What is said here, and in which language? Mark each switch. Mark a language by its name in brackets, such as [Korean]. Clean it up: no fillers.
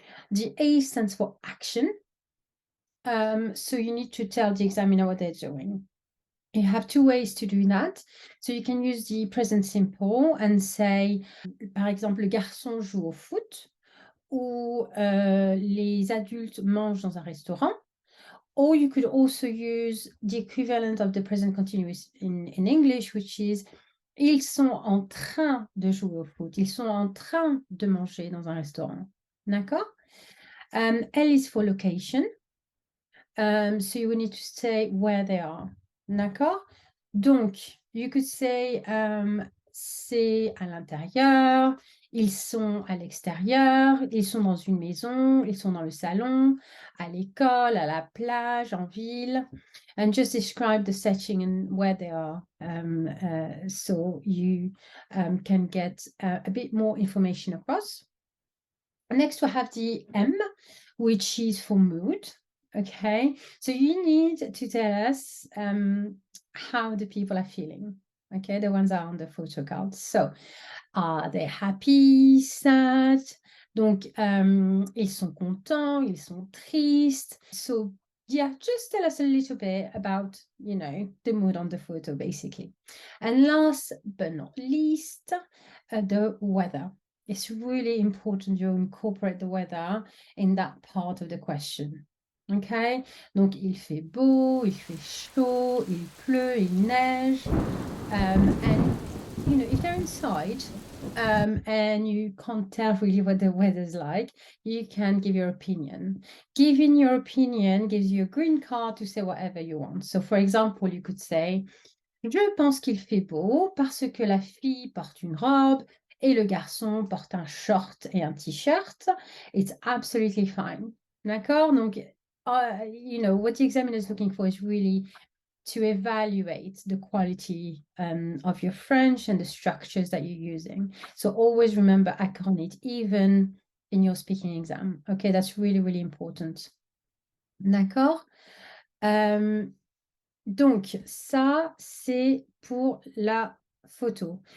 [English] The A stands for action. So you need to tell the examiner what they're doing. You have two ways to do that. So you can use the present simple and say, par exemple, [French] le garçon joue au foot, ou les adultes mangent dans un restaurant. [English] Or you could also use the equivalent of the present continuous in English, which is [French] ils sont en train de jouer au foot. Ils sont en train de manger dans un restaurant. D'accord? [English] L is for location. So you will need to say where they are. [French] D'accord? Donc, [English] you could say [French] c'est à l'intérieur, ils sont à l'extérieur, ils sont dans une maison, ils sont dans le salon, à l'école, à la plage, en ville. [English] And just describe the setting and where they are, so you can get a bit more information across. Next, we have the M, which is for mood. Okay, so you need to tell us how the people are feeling. Okay, the ones that are on the photo card. So, are they happy, sad? Donc, [French] ils sont contents, ils sont tristes. [English] So, yeah, just tell us a little bit about, the mood on the photo, basically. And last but not least, the weather. It's really important you incorporate the weather in that part of the question. Okay? Donc, [French] il fait beau, il fait chaud, il pleut, il neige. [English] And, if they're inside and you can't tell really what the weather's like, you can give your opinion. Giving your opinion gives you a green card to say whatever you want. So, for example, you could say, [French] je pense qu'il fait beau parce que la fille porte une robe et le garçon porte un short et un t-shirt. [English] It's absolutely fine. [French] D'accord? Donc, [English] what the examiner is looking for is really to evaluate the quality of your French and the structures that you're using. So always remember acronate, even in your speaking exam. Okay, that's really, really important. [French] D'accord? Donc, ça, c'est pour la photo.